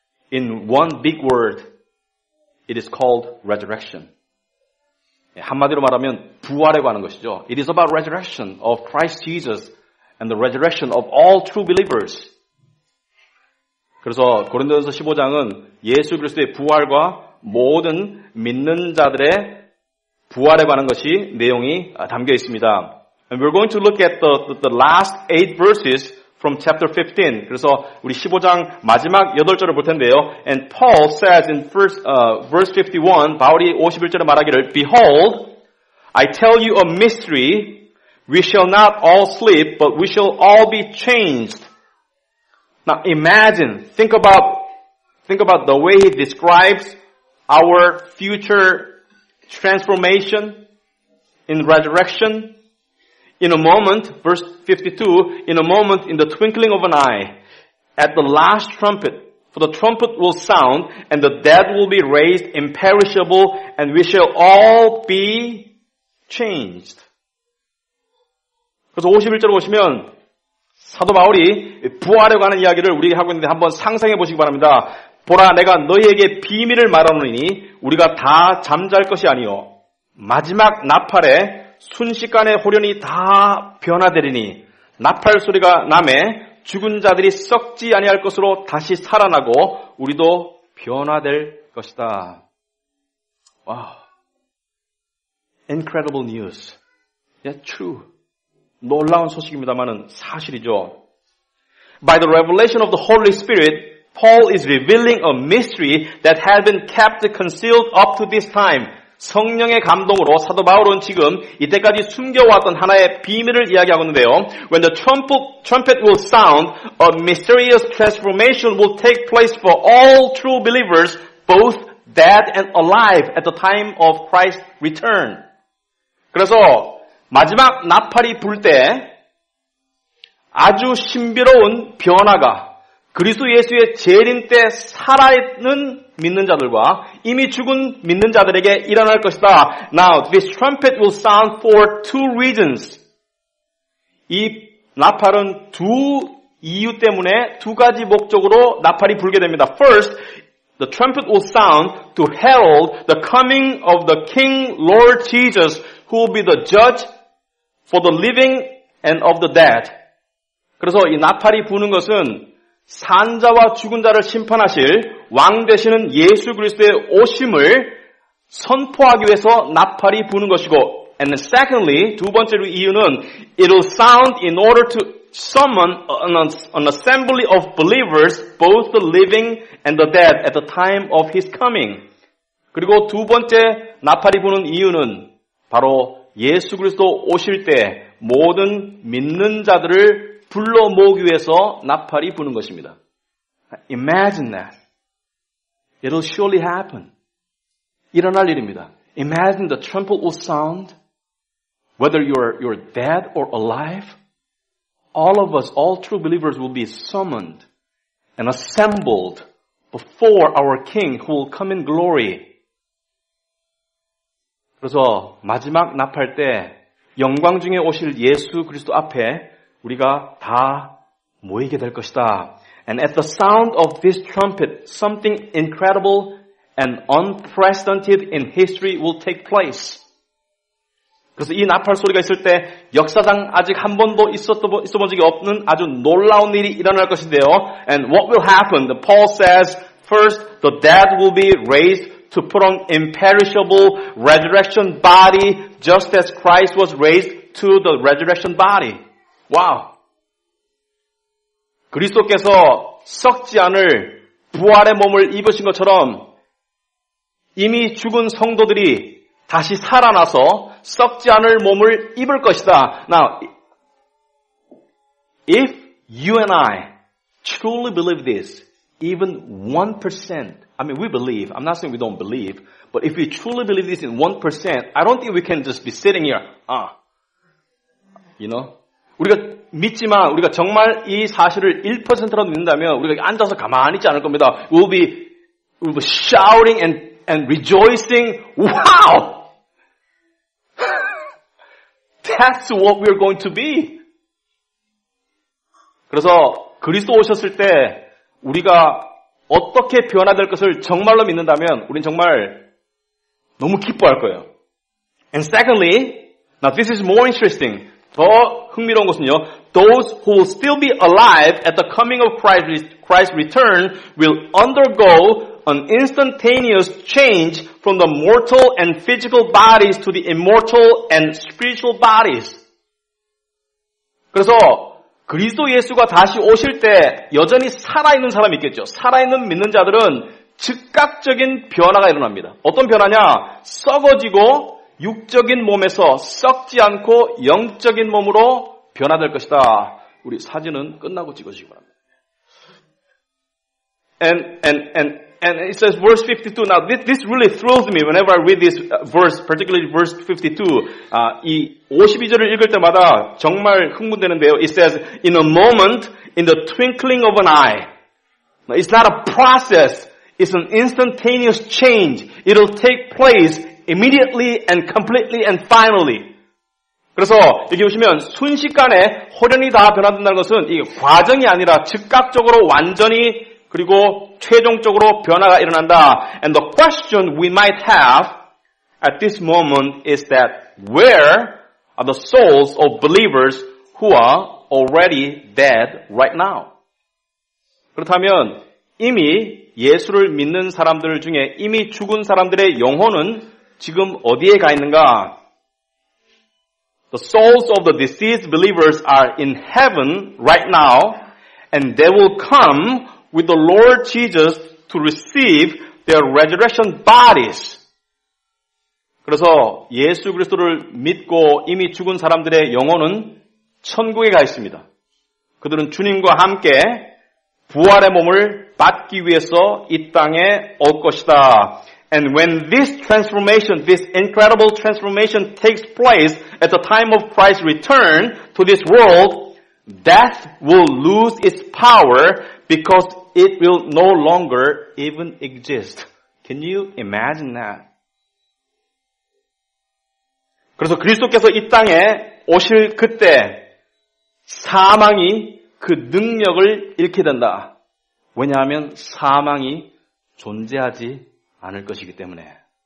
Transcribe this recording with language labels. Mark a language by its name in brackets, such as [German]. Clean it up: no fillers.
[English] In one big word, it is called resurrection. [Korean] 한마디로 말하면 부활에 관한 것이죠. [English] It is about resurrection of Christ Jesus and the resurrection of all true believers. [Korean] 그래서 고린도전서 15장은 예수 그리스도의 부활과 모든 믿는 자들의 부활에 관한 것이 내용이 담겨 있습니다. [English] And we're going to look at the last 8 verses from chapter 15. [Korean] 그래서 우리 15장 마지막 8절을 볼 텐데요. [English] And Paul says in verse 51, [Korean] 바울이 51절에 말하기를 [English] Behold, I tell you a mystery. We shall not all sleep, but we shall all be changed. Now imagine, think about the way he describes our future transformation in resurrection. In a moment, verse 52, in a moment, in the twinkling of an eye, at the last trumpet, for the trumpet will sound, and the dead will be raised imperishable, and we shall all be changed. [Korean] 그래서 51절 보시면 사도 바울이 부활에 관한 이야기를 우리에게 하고 있는데 한번 상상해 보시기 바랍니다. 보라, 내가 너희에게 비밀을 말하노니 우리가 다 잠잘 것이 아니요 마지막 나팔에 순식간에 호련히 다 변화되리니 나팔 소리가 나매 죽은 자들이 썩지 아니할 것으로 다시 살아나고 우리도 변화될 것이다. [English] 와우. Incredible news. Yeah, true. [Korean] 놀라운 소식입니다만은 사실이죠. [English] By the revelation of the Holy Spirit, Paul is revealing a mystery that had been kept concealed up to this time. [Korean] 성령의 감동으로 사도 바울은 지금 이때까지 숨겨왔던 하나의 비밀을 이야기하고 있는데요. [English] When the trumpet will sound, a mysterious transformation will take place for all true believers, both dead and alive at the time of Christ's return. [Korean] 그래서 마지막 나팔이 불 때 아주 신비로운 변화가 그리스도 예수의 재림 때 살아있는 믿는 자들과 이미 죽은 믿는 자들에게 일어날 것이다. [English] Now, this trumpet will sound for 2 reasons. [Korean] 이 나팔은 두 이유 때문에 2가지 목적으로 나팔이 불게 됩니다. [English] First, the trumpet will sound to herald the coming of the King Lord Jesus, who will be the judge for the living and of the dead. [Korean] 그래서 이 나팔이 부는 것은 산자와 죽은 자를 심판하실 왕 되시는 예수 그리스도의 오심을 선포하기 위해서 나팔이 부는 것이고, [English] and secondly, [Korean] 두 번째로 이유는 [English] it will sound in order to summon an assembly of believers, both the living and the dead, at the time of his coming. [Korean] 그리고 두 번째 나팔이 부는 이유는 바로 예수 그리스도 오실 때 모든 믿는 자들을 불러 모으기 위해서 나팔이 부는 것입니다. [English] Imagine that. It'll surely happen. [Korean] 일어날 일입니다. [English] Imagine the trumpet will sound, whether you're dead or alive. All of us, all true believers will be summoned and assembled before our King who will come in glory. [Korean] 그래서 마지막 나팔 때 영광 중에 오실 예수 그리스도 앞에 우리가 다 모이게 될 것이다. [English] And at the sound of this trumpet, something incredible and unprecedented in history will take place. [Korean] 그래서 이 나팔 소리가 있을 때 역사상 아직 한 번도 있어본 적이 없는 아주 놀라운 일이 일어날 것인데요. [English] And what will happen? Paul says, first, the dead will be raised to put on imperishable resurrection body, just as Christ was raised to the resurrection body. [Korean] 와우. 그리스도께서 썩지 않을 부활의 몸을 입으신 것처럼 이미 죽은 성도들이 다시 살아나서 썩지 않을 몸을 입을 것이다. [English] Now, if you and I truly believe this, even 1%, I mean, we believe, I'm not saying we don't believe, but if we truly believe this in 1%, I don't think we can just be sitting here, you know? [Korean] 우리가 믿지만, 우리가 정말 이 사실을 1%라도 믿는다면, 우리가 앉아서 가만히 있지 않을 겁니다. [English] We'll be shouting and rejoicing, wow! That's what we're going to be. [Korean] 그래서 그리스도 오셨을 때 우리가 어떻게 변화될 것을 정말로 믿는다면 우린 정말 너무 기뻐할 거예요. [English] And secondly, now this is more interesting. [Korean] 더 흥미로운 것은요. [English] Those who will still be alive at the coming of Christ's return will undergo an instantaneous change from the mortal and physical bodies to the immortal and spiritual bodies. [Korean] 그래서 그리스도 예수가 다시 오실 때 여전히 살아있는 사람이 있겠죠. 살아있는 믿는 자들은 즉각적인 변화가 일어납니다. 어떤 변화냐? 썩어지고 육적인 몸에서 썩지 않고 영적인 몸으로 변화될 것이다. 우리 사진은 끝나고 찍어주시기 바랍니다. [English] And it says verse 52. Now this really thrills me whenever I read this verse, particularly verse 52. [Korean] 이 52절을 읽을 때마다 정말 흥분되는데요. [English] It says, in a moment, in the twinkling of an eye. Now, it's not a process. It's an instantaneous change. It'll take place immediately and completely and finally. [Korean] 그래서 여기 보시면 순식간에 홀연히 다 변화된다는 것은 이게 과정이 아니라 즉각적으로 완전히 그리고 최종적으로 변화가 일어난다. [English] And the question we might have at this moment is that where are the souls of believers who are already dead right now? [Korean] 그렇다면 이미 예수를 믿는 사람들 중에 이미 죽은 사람들의 영혼은 지금 어디에 가 있는가? [English] The souls of the deceased believers are in heaven right now, and they will come with the Lord Jesus to receive their resurrection bodies. [Korean] 그래서 예수 그리스도를 믿고 이미 죽은 사람들의 영혼은 천국에 가 있습니다. 그들은 주님과 함께 부활의 몸을 받기 위해서 이 땅에 올 것이다. [English] And when this transformation, this incredible transformation takes place at the time of Christ's return to this world, death will lose its power because it will no longer even exist. Can you imagine that? [Korean] 그래서 그리스도께서 이 땅에 오실 그때 사망이 그 능력을 잃게 된다. 왜냐하면 사망이 존재하지 않을 것이기 때문에.